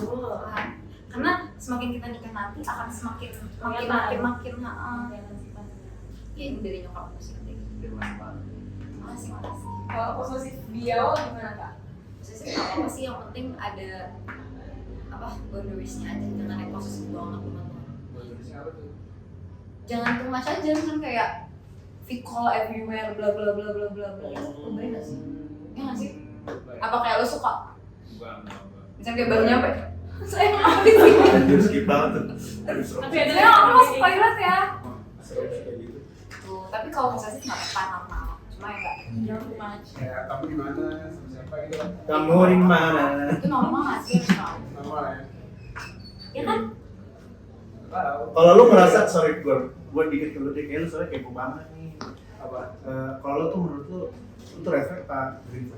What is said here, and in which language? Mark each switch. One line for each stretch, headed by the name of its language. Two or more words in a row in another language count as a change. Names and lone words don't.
Indonesian: Karena semakin kita nikah nanti akan semakin makin ya ini dari nyokap gue sih kayak gitu. Makasih. Kalau posesif dia gimana kak? Saya sih nggak apa-apa sih, yang penting ada apa boundariesnya aja, jangan yang posesif banget teman-teman. Boundaries-nya apa tuh? Jangan
English: too much
Indonesian: aja kan kayak
English: fit call everywhere bla bla bla bla bla bla.
Indonesian: Itu lebay nggak sih? Ya nggak sih? Apa kayak lo suka? Enggak. Misalnya kayak baru nyampe, saya nggak di sini. Anjir skip banget tuh. Tapi ada Saya nggak masuk toilet ya. Seru sih kayak gitu. Tuh, tapi kalau posesif nggak apa-apa normal. Cuma ya nggak Jangan
English: too much.
Indonesian: Ya, kamu di mana? Sama siapa gitu kan? Kamu di mana? itu normal nggak sih harus tahu. Normal ya? Ya kan? Nggak tahu. Kalau lu ngerasa, sorry gue dikit ke lu deh, kayak lu soalnya kepo banget nih. Apa? Kalau lu tuh menurut lu tuh
English: red flag
Indonesian: apa
English: green flag?